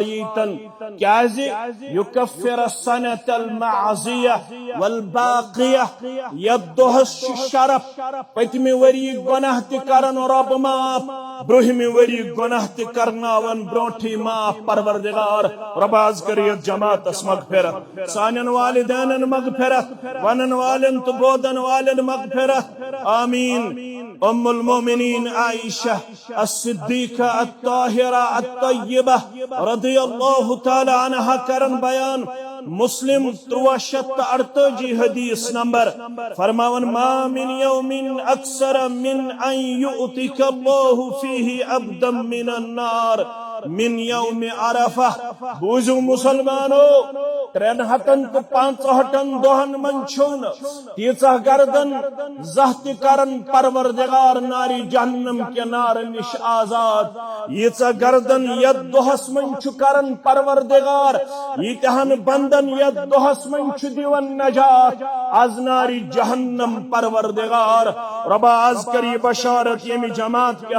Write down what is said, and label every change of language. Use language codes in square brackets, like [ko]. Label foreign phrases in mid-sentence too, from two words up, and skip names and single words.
[ks] ییٖتن کیازِ [ar] یُکفِر السنة الماضیہ والباقیہ [ks] یتھ دۄہس چھُ شرف پٔتمہِ ؤریِکۍ گۄناہ تہِ کرن رۄب معاف برٛونٛہمہِ ؤریِکۍ گۄناہ تہِ کرناون برٛونٛٹھٕے معاف پروردگار رۄب حظ کر یتھ جماعتس مغفرت سانٮ۪ن والدینن مغفرت ونن والٮ۪ن تہٕ بودن والٮ۪ن مغفرت آمین ام المؤمنین عائشہ الصدیقہ الطاہرہ الطیبہ [ar] رضی اللہ تعالی عنہا [ks] کرن بیان مسلم 348 حدیث نمبر فرماون [ar] ما من یوم اکثر من ان یؤتک اللہ فیہ عبدا من النار من یوم عرفہ [ks] بوزو مسلمانو 365 دۄہن منٛز چھُنہٕ تیٖژاہ گردن زانٛہہ تہِ کرن پروردگار ناری جہنم کہِ نارٕ نِش آزاد ییٖژاہ گردن یتھ دۄہس منٛز چھُ کرن پروردگار ییٖتہن بندن یتھ دۄہس منٛز چھُ دِوان نجات از ناری جہنم پروردگار رۄبا آز کر یہِ بشارت ییٚمہِ جماعت کہِ